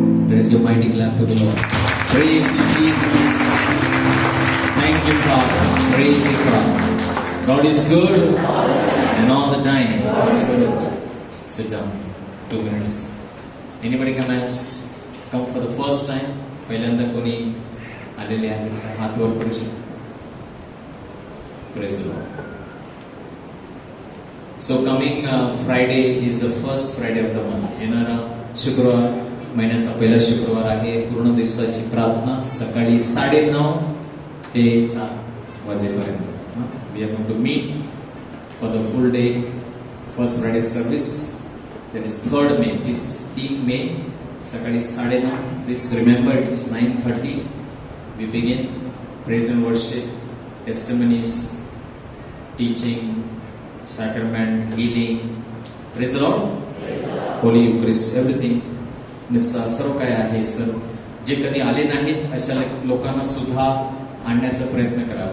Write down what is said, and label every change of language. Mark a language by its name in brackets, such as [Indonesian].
[English] Raise your mighty clap to the Lord. Praise you, Jesus. Thank you, Father. Praise you, Father. God is good and all the time. Sit down. 2 minutes. Anybody come for the first time? [Marathi] पहिल्यांदा कोणी आलेले आहेत का? हात वर करू शकतो. [English] Praise the Lord. So coming Friday is the first Friday of the month. [Marathi] येणारा शुक्रवार महिन्याचा पहिला शुक्रवार आहे. पूर्ण दिवसाची प्रार्थना सकाळी 9:30 ते 4 वाजेपर्यंत. [English] We are going to meet for the full day first Friday service. That is 3rd May. This 3 May सकाळी 9:30. Please remember it is 9:30. We begin praise and worship, testimonies, teaching, sacrament, healing. Praise the Lord. Holy Eucharist, everything. [Marathi] निस्सा सर्व काय आहे sir जे कधी आले नाहीत अशा लोकांना सुद्धा आणण्याचा प्रयत्न करा.